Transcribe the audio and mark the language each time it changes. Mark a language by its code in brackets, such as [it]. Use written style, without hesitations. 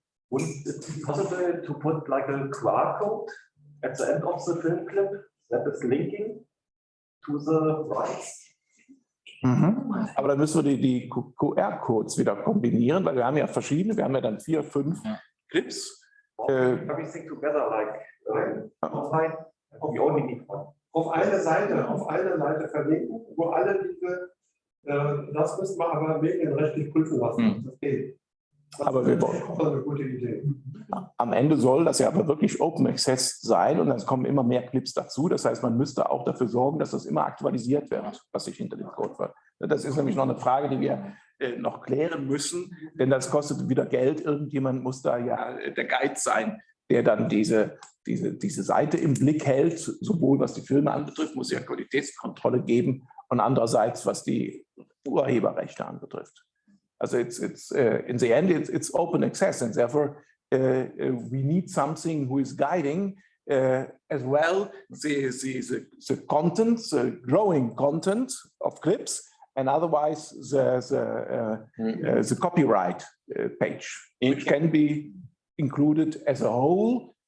[en] Would it be possible to put like a QR code at the end of the film clip that is linking to the rights? [de] Aber dann müssen wir die QR-Codes wieder kombinieren, weil wir haben ja verschiedene, wir haben ja dann 4, 5 Clips. [en] Everything together, like online, we only need one. [de] Auf eine Seite verlinken, wo alle diese, das müssen wir aber medienrechtlich prüfen lassen. Das geht. Aber wir wollen. Das ist eine gute Idee. Am Ende soll das ja aber wirklich Open Access sein und es kommen immer mehr Clips dazu. Das heißt, man müsste auch dafür sorgen, dass das immer aktualisiert wird, was sich hinter dem Code wird. Das ist nämlich noch eine Frage, die wir noch klären müssen, denn das kostet wieder Geld. Irgendjemand muss da ja der Guide sein, der dann diese Seite im Blick hält, sowohl was die Filme anbetrifft, muss ja Qualitätskontrolle geben und andererseits, was die Urheberrechte anbetrifft. [en] Also in the end, it's open access, and therefore we need something who is guiding as well the content, the growing content of clips, and otherwise the copyright page, which can be included as a whole